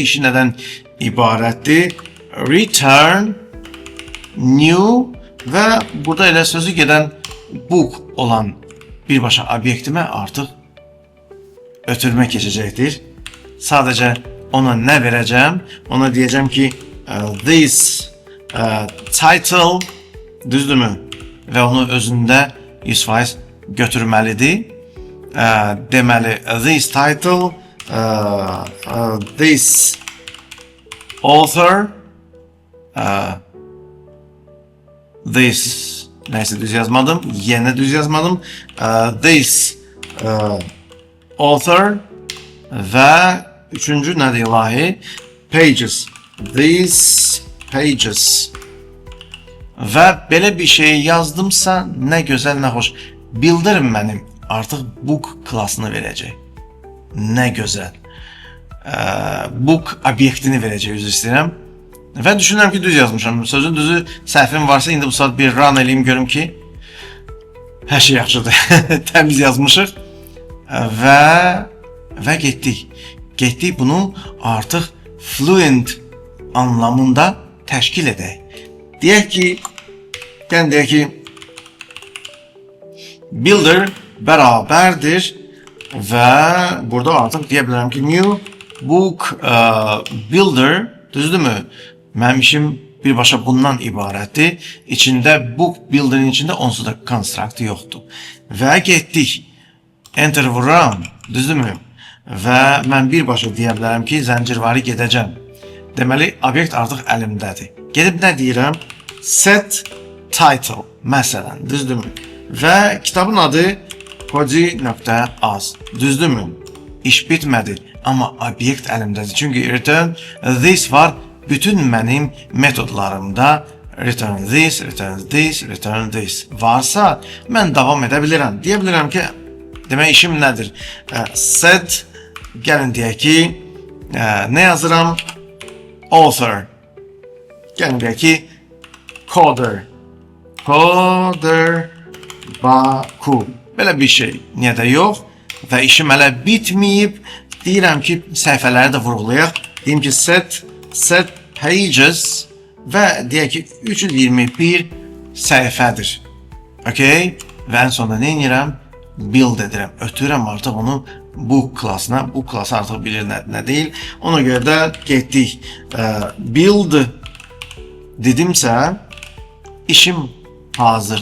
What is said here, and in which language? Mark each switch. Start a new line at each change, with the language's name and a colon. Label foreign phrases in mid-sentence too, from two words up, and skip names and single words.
Azerbaijani: İşi nədən ibarətdir?
English: Return new
Azerbaijani: və burada elə sözü gedən book olan birbaşa obyektimə artıq ötürmə keçəcəkdir. Sadəcə ona nə verəcəm? Ona deyəcəm ki
English: this title,
Azerbaijani: düzdürmü? Və onu özündə 100% götürməlidir. Deməli,
English: this title, this author, this,
Azerbaijani: neyse düz yazmadım, yenə düz yazmadım,
English: this author
Azerbaijani: və üçüncü nədir ilahi?
English: Pages, these pages.
Azerbaijani: Və belə bir şey yazdımsa nə gözəl, nə xoş. Bildirim mənim artıq book klassını verəcək. Nə gözəl. Book obyektini verəcək, üzr istəyirəm. Və düşünürəm ki, düz yazmışam. Sözün düzü, səhvim varsa indi bu saat bir run eləyim, görüm ki hər şey yaxşıdır. Təmiz yazmışıq. Və getdik. Getdik bunu artıq fluent anlamında təşkil edək. Deyək ki, builder bərabərdir və burada artıq deyə bilərəm ki,
English: new book builder,
Azerbaijani: düzdürmü? Mənim işim birbaşa bundan ibarətdir. İçində
English: book builderin
Azerbaijani: içində onsuz da construct yoxdur. Və getdik. Enter vururam, düzdürmü? Və mən birbaşa deyə bilərəm ki, zəncirvari gedəcəm. Deməli, obyekt artıq əlimdədir. Gedib nə deyirəm?
English: Set title,
Azerbaijani: məsələn, düzdürmü? Və kitabın adı Kodi.az, düzdürmü? İş bitmədi, amma obyekt əlimdədir. Çünki
English: return this
Azerbaijani: var bütün mənim metodlarımda.
English: Return this, return this, return this
Azerbaijani: varsa mən davam edə bilirəm. Deyə bilirəm ki, demək işim nədir? Set, gəlin deyək ki, nə yazıram? Author. Gəlin deyək ki, coder. Coder Baku. Belə bir şey. Niyə də yox? Və işim hələ bitməyib. Deyirəm ki, səhifələri də vurğulayaq. Deyim ki,
English: set pages
Azerbaijani: və deyək ki, 321 səhifədir. Okay? Və ən sonunda nə edirəm? Build edirəm. Ötürəm artıq onu bu klassına. Bu klası artıq bilir nə deyil. Ona görə də getdik. Build dedimsə, işim hazır.